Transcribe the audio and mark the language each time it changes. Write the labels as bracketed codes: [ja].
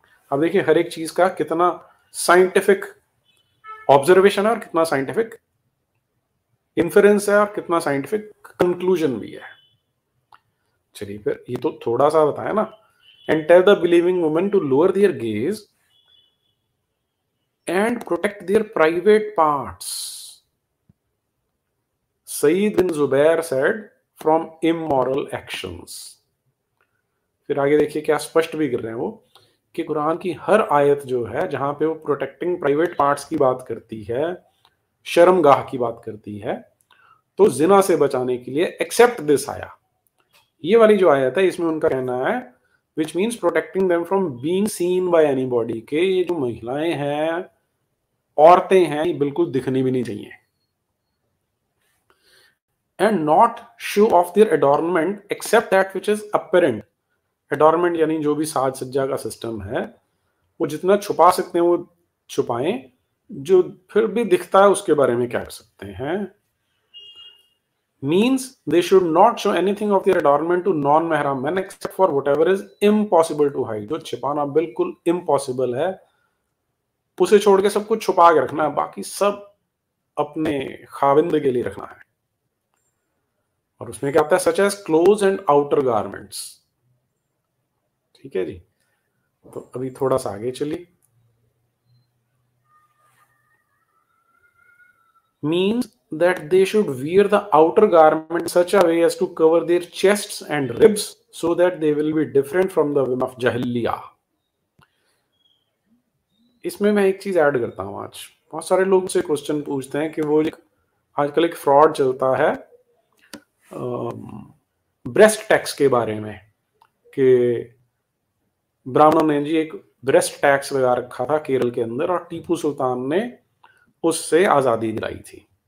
[hi] अब देखिए, हर एक चीज का कितना साइंटिफिक ऑब्जर्वेशन है और कितना साइंटिफिक इन्फरेंस है और कितना साइंटिफिक कंक्लूजन भी है। चलिए फिर, ये तो थोड़ा सा बताया ना। [en] And tell the believing women to lower their gaze, and protect their private parts. Sayyid bin Zubair said, from immoral actions. [hi] फिर आगे देखिए क्या स्पष्ट भी कर रहे हैं वो कि कुरान की हर आयत जो है जहां पे वो [en] protecting private parts [hi] की बात करती है, शर्मगाह की बात करती है, तो जिना से बचाने के लिए [en] except this [hi] आया। ये वाली जो आयत है इसमें उनका कहना है [en] which means protecting them from being seen by anybody, [hi] के ये जो महिलाएं हैं, औरतें हैं, ये बिल्कुल दिखनी भी नहीं चाहिए। [en] And not show off their adornment except that which is apparent. [hi] एडॉर्नमेंट यानी जो भी साज सज्जा का सिस्टम है वो जितना छुपा सकते हैं वो छुपाएं, जो फिर भी दिखता है उसके बारे में क्या कर सकते हैं। [en] Means they should not show anything of their adornment to non-mahram men except for whatever is impossible to hide। [hi] जो छिपाना बिल्कुल impossible है उसे छोड़ के सब कुछ छुपा के रखना है, बाकी सब अपने खाविंद के लिए रखना है। और उसमें क्या आता है, [en] Such as clothes and outer garments. [hi] ठीक है जी, तो अभी थोड़ा सा आगे चलिए। [en] Means that they should wear the outer garment such a way as to cover their chests and ribs so that they will be different from the women of Jahiliyyah। [hi] इसमें मैं एक चीज ऐड करता हूं। आज बहुत सारे लोग से क्वेश्चन पूछते हैं कि वो आजकल एक फ्रॉड चलता है ब्रेस्ट टैक्स के बारे में, कि ब्राह्मणों ने जी एक ब्रेस्ट टैक्स लगा रखा था केरल के अंदर और टीपू सुल्तान ने उससे आजादी दिलाई थी।